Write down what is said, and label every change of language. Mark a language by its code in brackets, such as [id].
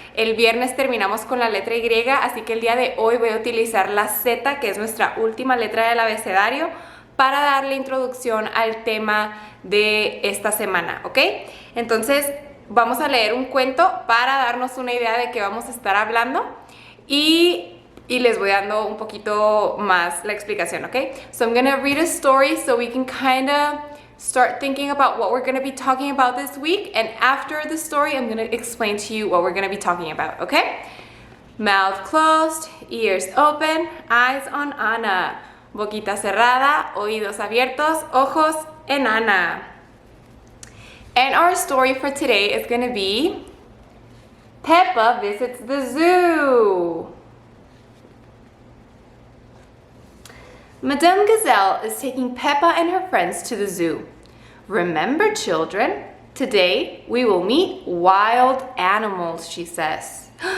[es] El viernes terminamos con la letra Y, así que el día de hoy voy a utilizar la Z, que es nuestra última letra del abecedario, para darle introducción al tema de esta semana, ¿ok? Entonces, vamos a leer un cuento para darnos una idea de qué vamos a estar hablando y les voy dando un poquito más la explicación, ¿ok? [en] So I'm going to read a story so we can kind of start thinking about what we're going to be talking about this week. And after the story, I'm going to explain to you what we're going to be talking about, ¿ok? Mouth closed, ears open, eyes on Ana. [es] Boquita cerrada, oídos abiertos, ojos en Ana. [en] And our story for today is going to be Peppa visits the zoo. Madame Gazelle is taking Peppa and her friends to the zoo. Remember, children, today we will meet wild animals, she says.